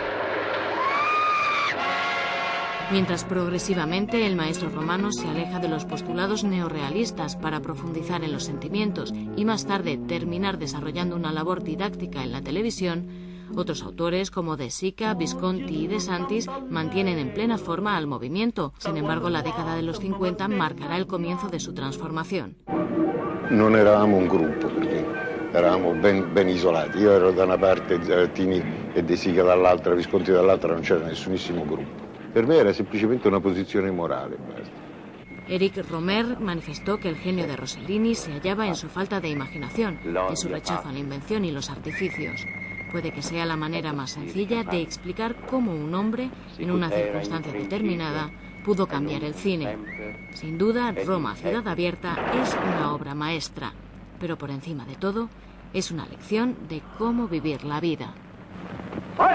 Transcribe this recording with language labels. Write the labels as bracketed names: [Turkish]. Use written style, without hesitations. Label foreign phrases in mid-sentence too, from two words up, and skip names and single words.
[Spanish] Mientras progresivamente el maestro romano se aleja de los postulados neorrealistas para profundizar en los sentimientos y más tarde terminar desarrollando una labor didáctica en la televisión, otros autores como De Sica, Visconti y De Santis mantienen en plena forma al movimiento. Sin embargo, la década de los 50 marcará el comienzo de su transformación. [Italian] Non eravamo un gruppo, perché eravamo ben isolati. Io ero da una parte, Tini e De Sica dall'altra, Visconti dall'altra, non c'era nessunissimo gruppo. Per me era semplicemente una posizione morale, basta. [Spanish] Eric Romer manifestó que el genio de Rossellini se hallaba en su falta de imaginación, en su rechazo a la invención y los artificios. Puede que sea la manera más sencilla de explicar cómo un hombre, en una circunstancia determinada, pudo cambiar el cine. Sin duda, Roma Ciudad Abierta es una obra maestra, pero por encima de todo, es una lección de cómo vivir la vida.